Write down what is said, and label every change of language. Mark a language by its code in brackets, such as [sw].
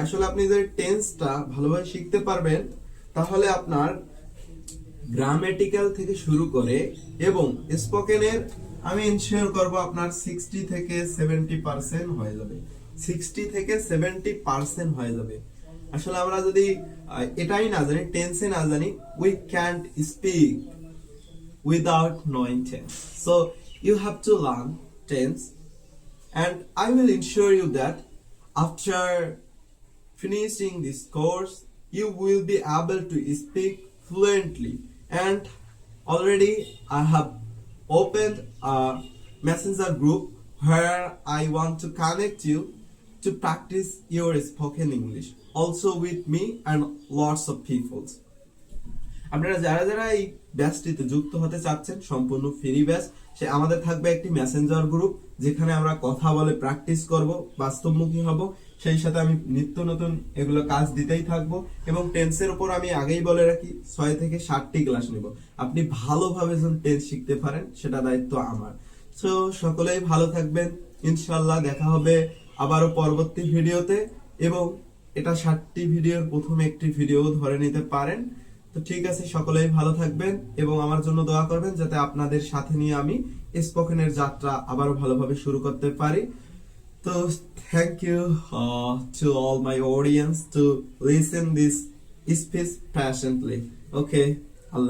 [bn] আসলে আপনি যদি টেন্সটা ভালোভাবে শিখতে পারবেন, তাহলে আপনার গ্রামেটিক্যাল থেকে শুরু করে এবং স্পোকেনের আমি ইনশিওর করবো আপনার 60 থেকে 70% হয়ে যাবে। 60 থেকে 70% হয়ে যাবে। আসলে আমরা যদি এটাই না জানি, টেন্সে না জানি, we can't speak without knowing tense. [en] So you have to learn tense, and I will ensure you that after finishing this course you will be able to speak fluently. And already I have opened a messenger group where I want to connect you to practice your spoken English also with me and lots of people. [bn] আপনারা যারা যারা এই ব্যাচটিতে যুক্ত হতে চাচ্ছেন, সম্পূর্ণ free batch, সে আমাদের থাকবে একটি মেসেঞ্জার গ্রুপ, যেখানে আমরা কথা বলে প্র্যাকটিস করব, বাস্তবমুখী হব। সেই সাথে আমি নিত্য নতুন এগুলো কাজ দিতেই থাকবো। এবং টেন্সের উপর আমি আগেই বলে রাখি 6 থেকে 7টি ক্লাস নেব। আপনি ভালোভাবে যেন টেন্স শিখতে পারেন, সেটা দায়িত্ব আমার। সো সকলেই ভালো থাকবেন, ইনশাআল্লাহ দেখা হবে আবারও পরবর্তী ভিডিওতে। এবং এটা 60টি ভিডিওর প্রথম একটি ভিডিও ধরে নিতে পারেন। তো ঠিক আছে, সকলেই ভালো থাকবেন এবং আমার জন্য দোয়া করবেন যাতে আপনাদের সাথে নিয়ে আমি স্পোকেনের যাত্রা আবারও ভালোভাবে শুরু করতে পারি। [en] তো thank you to all my audience to listen this speech patiently. Okay, Allah.